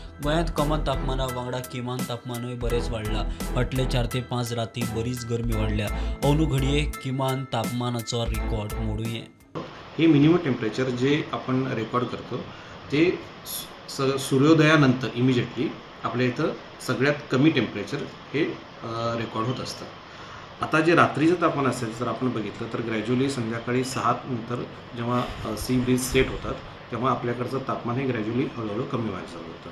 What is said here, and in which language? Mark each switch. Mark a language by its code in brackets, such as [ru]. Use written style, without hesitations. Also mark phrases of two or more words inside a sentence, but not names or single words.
[kok] गोंयांत कमाल तापमाना वांगडा किमान तापमानूय बरेच वाडला. फाटले 4 ते 5 राती बरीच गरमी वाडल्या. अंदू घडये किमान तापमानाचो रिकॉर्ड मोडूये. [mr] हे [en] minimum temperature [mr] जे आपण रेकॉर्ड करतो ते सूर्योदयानंतर इमिजिएटली आपल्या इथं सगळ्यात कमी टेम्परेचर हे रेकॉर्ड होत असतं. आता जे रात्रीचं तापमान असेल जर आपण बघितलं तर ग्रॅज्युअली संध्याकाळी 6 नंतर जेव्हा [en] sea breeze set [mr] होतात तेव्हा आपल्याकडचं तापमान हे ग्रॅज्युअली हळूहळू कमी व्हायला चालू होतं.